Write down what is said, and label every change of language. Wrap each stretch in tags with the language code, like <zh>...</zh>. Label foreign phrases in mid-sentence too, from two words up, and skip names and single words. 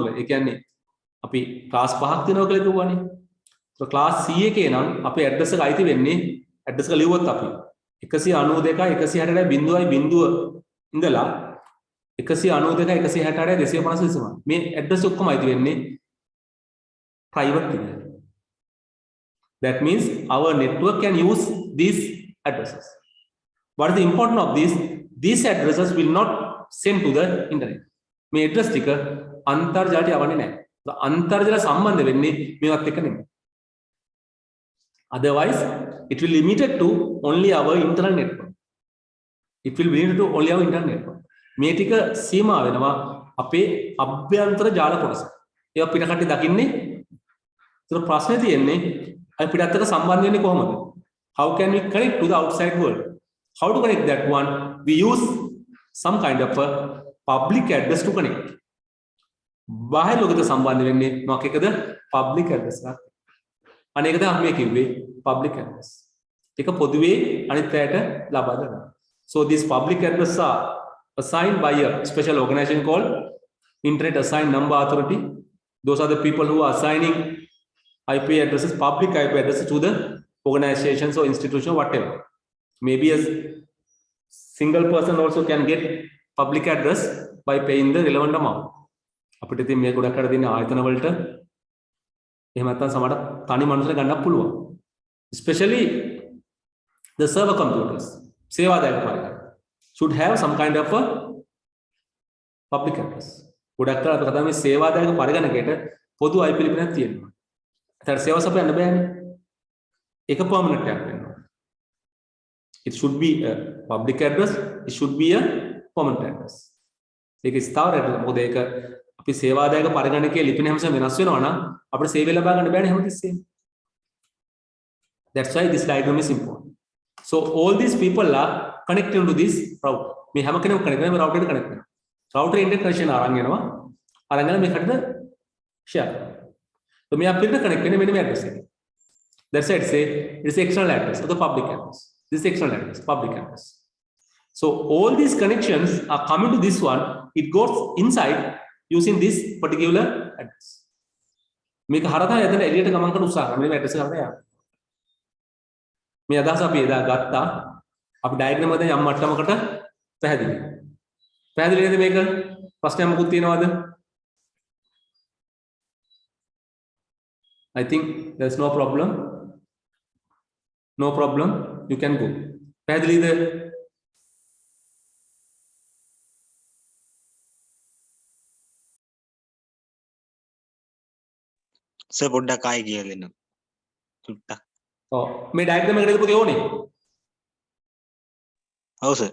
<si>ඒ කියන්නේ අපි ක්ලාස් 5ක් තියෙනවා කියලා කිව්වනේ. ඒක ක්ලාස් C එකේ නම් අපේ ඇඩ්‍රස් එක අයිති වෙන්නේ ඇඩ්‍රස් එක ලිව්වොත් අපි 192.168.0 ඉඳලා 192.168.255 මේ ඇඩ්‍රස් ඔක්කොම අයිති වෙන්නේ private කියලා.</si> <en>That means our network can use these addresses. What is the importance of this? These addresses will not send to the internet.</en> <si>මේ address ටික අන්තර්ජාලයට යවන්නේ නැහැ. අන්තර්ජාල සම්බන්ධ වෙන්නේ මේවත් එක්ක නෙමෙයි.</si> <en>Otherwise, it will limited to only our internal network. It will be limited to only our internal network.</en> <si>මේ ටික සීමා වෙනවා අපේ අභ්‍යන්තර ජාල කොටස. ඒවා පිට කට්ටිය දකින්නේ. ඒතර ප්‍රශ්නේ තියෙන්නේ අපි පිටත් එක්ක සම්බන්ධ වෙන්නේ කොහොමද?</si> <en>How can we connect to the outside world? How to connect that one? We use some kind of a public address to connect.</en> <si>බාහිර ලෝකෙට සම්බන්ධ වෙන්නේ මොකක් එකද?</si> <en>public address</en> <si>එකක්. අනේක තමයි අපි මේ කිව්වේ</si> <en>public address.</en> <si>ඒක පොදුවේ අනිත් අයට ලබා දෙනවා.</si> <en>So these public address are assigned by a special organization called Internet Assigned Number Authority. Those are the people who are assigning IP addresses, public IP addresses to the organizations or institution, whatever. Maybe a single person also can get public address by paying the relevant amount.</en> <si>අපිට ඉතින් මේ ගොඩක් අර දෙන ආයතන වලට එහෙම නැත්නම් සමහර තනි මනුස්සයෙක් ගන්නත් පුළුවන්.</si> <en>Especially the server computers,</en> <si>සේවාදායක පරිකර</si> <en>should have some kind of a public address.</en> <si>ගොඩක් අර අපි කතා මේ සේවාදායක පරිගණකයට පොදු IP ලිපිනක් තියෙනවා. ඒතර සේවා සපයන්න බෑනේ. ඒක permanent එකක් වෙන්න ඕනේ.</si> <en>It should be a public address, it should be a permanent address.</en> <si>ඒක ස්ථාවර address. මොකද ඒක අපි සේවාදායක පරිගණකයේ ලිපින හැමසම වෙනස් වෙනවා නම් අපිට සේවය ලබා ගන්න බෑනේ හැමතිස්සෙම.</si> <en>That's why this diagram is important. So all these people are connected to this router.</en> <si>මේ හැම කෙනෙක්ම connect වෙනවා, මේ router එකට connect වෙනවා.</si> <en>router internet connection</en> <si>අරන් එනවා. අරන් ගලා මේකට share කරනවා. So මේ අපිට connect වෙන්නේ මෙන්න මේ address එකේ.</si> <en>That's why it say it is external address or the public address. This is external address, public address. So all these connections are coming to this one. It goes inside using this particular address.</en> <si>මේක හරහා එතන එළියට ගමන් කරන උත්සාහ කරනවා. මේ address එක හරහා යනවා. මේ අදහස අපි එදා ගත්තා. අපි ඩයග්‍රෑම් එකෙන් යම් මට්ටමකට පැහැදිලි. පැහැදිලි නේද මේක? ප්‍රශ්නයක් මොකුත් තියෙනවද?</si> <en>I think there's no problem. No problem. You can go.</en> <si>පැහැදිලිද? සර් පොඩ්ඩක් ආයෙ කියලා දෙන්න. චුට්ටක්. ඔව් මේ ඩයග්‍රෑම් එකට පුතේ ඕනේ. ඔව් සර්.</si>